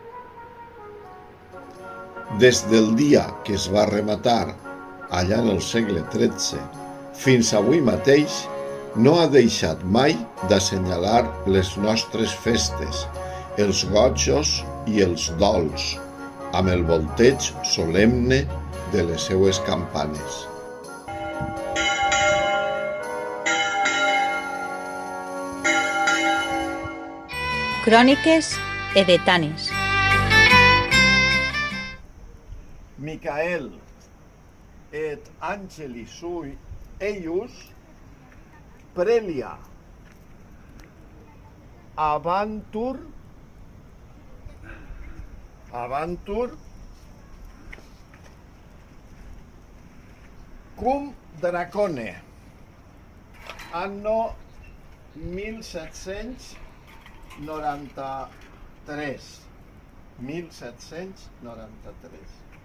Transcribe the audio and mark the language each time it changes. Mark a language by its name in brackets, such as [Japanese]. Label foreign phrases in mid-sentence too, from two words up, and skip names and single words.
[Catalan] Des del dia que es va rematar, allà en el segle XIII, fins avui mateix, no ha deixat mai d'assenyalar les nostres festes, els gojos i els dols, amb el volteig solemne de les seues campanes. Cròniques edetanes. [Latin] Micael et angeli sui eius prelia avantur cum dracone anno 1793.